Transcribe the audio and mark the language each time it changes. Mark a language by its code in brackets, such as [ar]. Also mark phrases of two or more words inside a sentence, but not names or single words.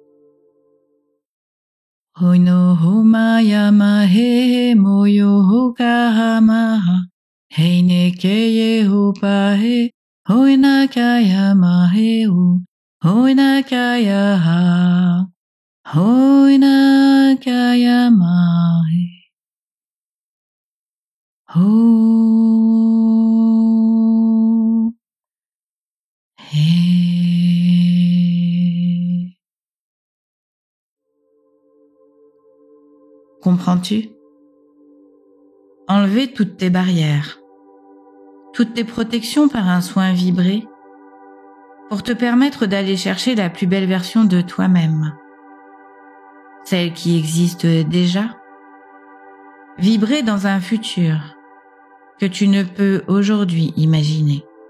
[fr] Hoino homaya mahe moyo hokahamaha heine keye hopahe hoina kaya mahe hoina kaya ha hoina kaya mahe ho he. Comprends-tu ? Enlever toutes tes barrières, toutes tes protections par un soin vibré pour te permettre d'aller chercher la plus belle version de toi-même, celle qui existe déjà, vibrer dans un futur que tu ne peux aujourd'hui imaginer.